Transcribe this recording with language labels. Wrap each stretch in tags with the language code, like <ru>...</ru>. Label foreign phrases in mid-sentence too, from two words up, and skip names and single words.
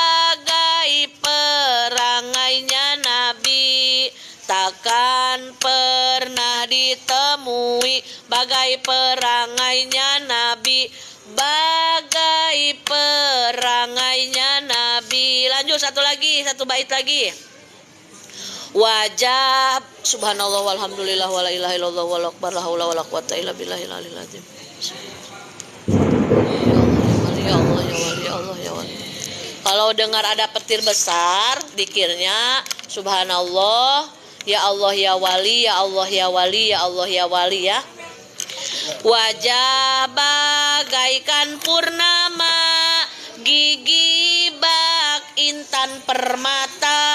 <id>Bagai perangainya Nabi. Takkan pernah bagai perangainya Nabi, bagai perangainya Nabi. Lanjut satu lagi, satu bait lagi.</id> <ar>وجب سبحان الله والحمد لله ولا إله إلا الله والأكبر لا حول ولا قوة إلا بالله العلي العظيم. يا الله يا ولي يا الله يا ولي.</ar> <id>Kalau dengar ada petir besar, dikirnya</id> <ar>سبحان الله يا الله يا ولي يا الله يا ولي يا الله يا ولي</ar> <id>ya. Wajah bagaikan purnama, gigi bak intan permata.</id>